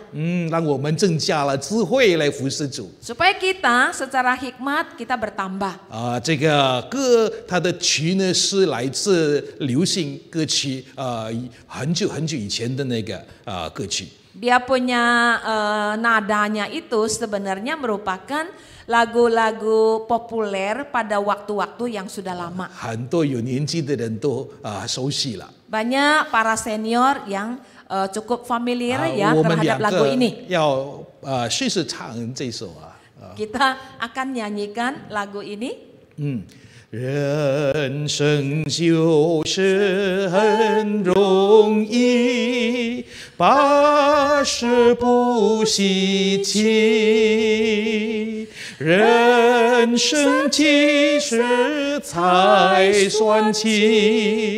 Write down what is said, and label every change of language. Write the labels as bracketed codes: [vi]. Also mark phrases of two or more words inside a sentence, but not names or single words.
[zh] 让我们增加了智慧来服侍主。 [id] Supaya kita secara hikmat kita bertambah. [zh] 这个歌它的曲呢是来自流行歌曲，很久很久以前的那个歌曲。 [id] Dia punya nadanya itu sebenarnya merupakan lagu-lagu populer pada waktu-waktu yang sudah lama. [zh] 很多有年纪的人都熟悉了。 [id] Banyak para senior yang cukup familiar ya [zh] 我们 [id] terhadap [zh] 两 [id] lagu [zh] 个 [id] ini. [zh] 要试试唱这首啊。 [id] Kita akan nyanyikan lagu ini. 人生就是很容易，百事不稀奇。人生几时才算起？